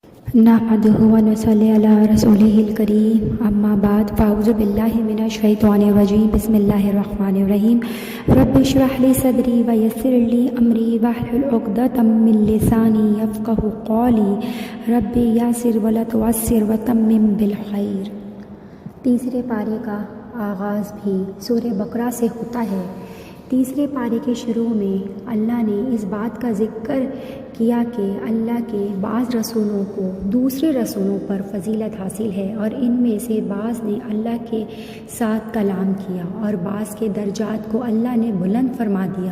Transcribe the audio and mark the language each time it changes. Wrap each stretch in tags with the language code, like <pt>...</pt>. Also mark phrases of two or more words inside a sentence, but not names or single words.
<ar>نحمده ونصلي على رسوله الكريم أما بعد فأعوذ بالله من الشيطان الرجيم بسم الله الرحمن الرحيم رب اشرح لي صدري ويسر لي أمري واحلل عقدة من لساني يفقهوا قولي رب يسر ولا تعسر وتمم بالخير.</ar> <ur>تیسرے پارے کا آغاز بھی سورہ بقرہ سے ہوتا ہے. تیسرے پارے کے شروع میں اللہ نے اس بات کا ذکر کیا کہ اللہ کے بعض رسولوں کو دوسرے رسولوں پر فضیلت حاصل ہے اور ان میں سے بعض نے اللہ کے ساتھ کلام کیا اور بعض کے درجات کو اللہ نے بلند فرما دیا.</ur>